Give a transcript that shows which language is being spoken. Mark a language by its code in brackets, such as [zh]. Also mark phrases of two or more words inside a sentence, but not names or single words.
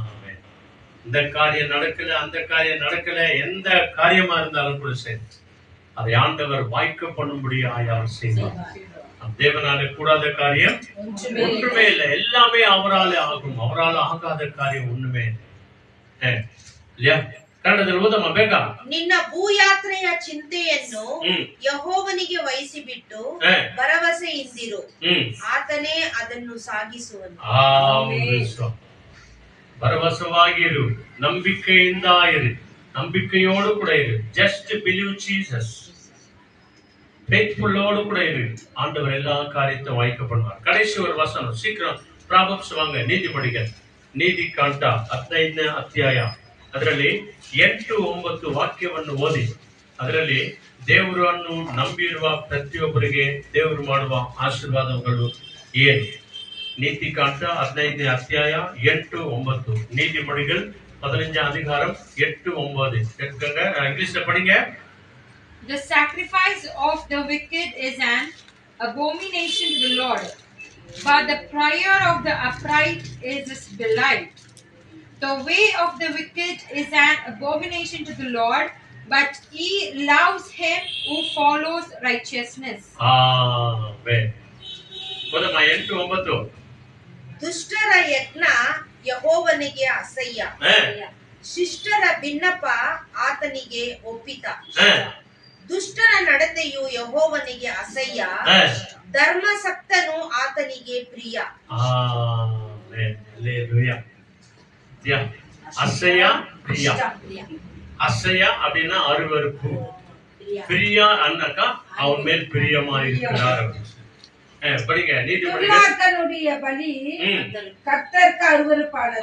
[ta] இந்த காரியம் நடக்கல, அந்த காரியம் நடக்கல, எந்த காரியமா இருந்தாலும் கூட சரி, அதை ஆண்டவர் வாய்க்க பண்ணும்படியாய் அவர் செய்வார். தேவனால கூடாத காரியம் ஒன்றுமே இல்லை. எல்லாமே அவரால் ஆகும். அவரால் ஆகாத காரியம் ஒண்ணுமே இல்லையா? [kn] ಕನ್ನಡದಲ್ಲಿ ಓದಮ್ಮ ಬೇಗ. ನಿನ್ನ ಭೂಯಾತ್ರೆಯ ಚಿಂತೆಯನ್ನು ಯೆಹೋವನಿಗೆ ವಹಿಸಿಬಿಟ್ಟು ಭರವಸೆಯಿಂದಿರು, ಆತನೇ ಅದನ್ನು ಸಾಗಿಸುವನು. ಭರವಸವಾಗಿರು, ನಂಬಿಕೆಯಿಂದ ಇರು, ನಂಬಿಕೆಯೋಡು ಕೂಡ ಇರು. [en] Just believe Jesus, [ta] ஃபெய்த்ஃபுல்லோடு கூட இரு. ஆண்டவர் எல்லா காரியத்தை வாய்க்க பண்ணுவார். கடைசி ஒரு வசனம் சீக்கிரம் ಪ್ರಾಬಬ್ಸ್ வாங்க. [kn] ನೀತಿಮಡಿகள், ನೀತಿ ಕಾಂಡ 15ನೇ ಅಧ್ಯಾಯ ಅದರಲ್ಲಿ 8-9 ವಾಕ್ಯವನ್ನು ಓದಿ. ಅದರಲ್ಲಿ ದೇವರನ್ನು ನಂಬಿರುವ ಪ್ರತಿಯೊಬ್ಬರಿಗೆ ದೇವರು ಮಾಡುವ ಆಶೀರ್ವಾದಗಳು ಏನು? [ta] நீதி காண்ட 15ನೇ ಅಧ್ಯಾಯ 8-9, நீதிமொழிகள் 15ாம் அதிகாரம் 8-9. கேட்குங்க, இங்கிலீஷ்ல படிங்க. [en] The sacrifice of the wicked is an abomination to the Lord, but the prayer of the upright is his delight. The way of the wicked is an abomination to the Lord, but he loves him who follows righteousness. [ta] Amen. போதுமா? 8-9. [kn] ದುಷ್ಟರ ಯಜ್ಞ ಯೆಹೋವನಿಗೆ ಅಸಹ್ಯ, ಶಿಷ್ಟರ ಬಿನ್ನಪ ಆತನಿಗೆ ಒಪ್ಪಿತ. ದುಷ್ಟರ ನಡತೆಯು ಯೆಹೋವನಿಗೆ ಅಸಹ್ಯ, ಧರ್ಮಸಕ್ತನು ಆತನಿಗೆ ಪ್ರಿಯ. ಅಸಹ್ಯ ಪ್ರಿಯ. [ta] அசையா அப்படின்னா அருவருப்பு, பிரியா அண்ணாக்கா அவன் மேல் பிரியமா இருக்கிறார். படிங்க துன்மார்க்கனுடைய பலி கர்த்தருக்கு அருவருப்பானது.